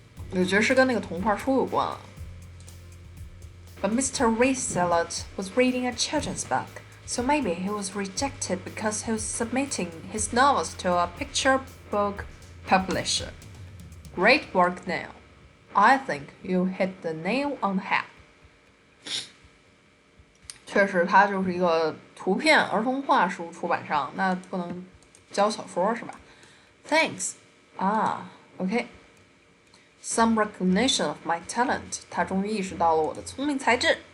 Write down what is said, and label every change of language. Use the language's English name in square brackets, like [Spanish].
[Chinese] 我觉得是跟那个童话书有关啊。 [English] But Mr. Resalot was reading a children's book, so maybe he was rejected because he was submitting his novels to a picture book publisher. Great work, Neil. I think you hit the nail on the head. [Chinese] 确实，它就是一个图片儿童画书出版商，那不能教小说是吧 ？ [English] Thanks. Okay. Some recognition of my talent. [Chinese] 他终于意识到了我的聪明才智。